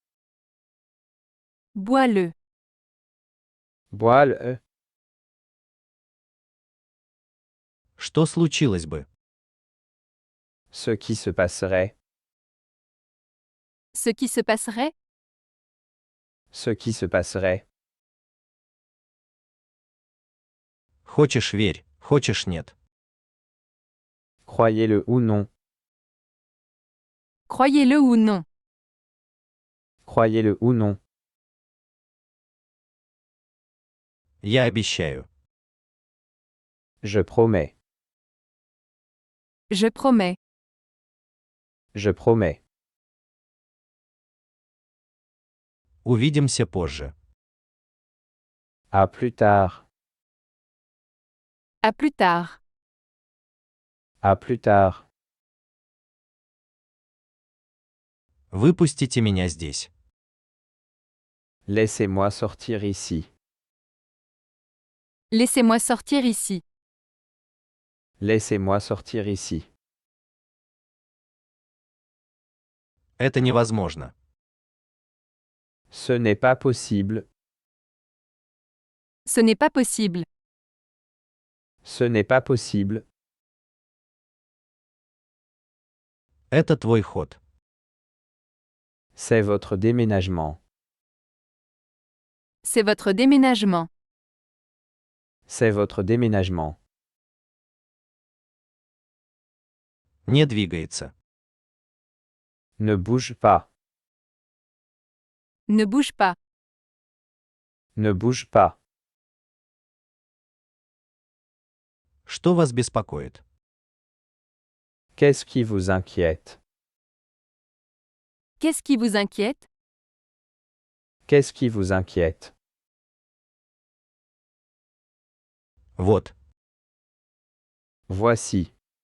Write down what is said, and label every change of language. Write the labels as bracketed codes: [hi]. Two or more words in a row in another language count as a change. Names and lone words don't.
[fr] Bois-le. Bois-le. [ru] Что случилось бы? [fr] Ce qui se passerait. Ce qui se passerait? Ce qui se passerait. [ru] Хочешь верь, хочешь нет. [fr] Croyez-le ou non. Croyez-le ou non. Croyez-le ou non. [ru] Я обещаю. [fr] Je promets. Je promets. Je promets. [ru] Увидимся позже. [fr] À plus tard. À plus tard. À plus tard. [ru] Выпустите меня здесь. [fr] Laissez-moi sortir ici. Laissez-moi sortir ici. Laissez-moi sortir ici. [ru] Это невозможно. [fr] Ce n'est pas possible. Ce n'est pas possible. Ce n'est pas possible. [ru] Это твой ход. [fr] C'est votre déménagement. C'est votre déménagement. C'est votre déménagement. [ru] Не двигается. [fr] Ne bouge pas. Ne bouge pas. Ne bouge pas. [ru] Что вас беспокоит? [fr] Qu'est-ce qui vous inquiète? Qu'est-ce qui vous inquiète? Qu'est-ce qui vous inquiète? [ru] Вот. [fr] Voici.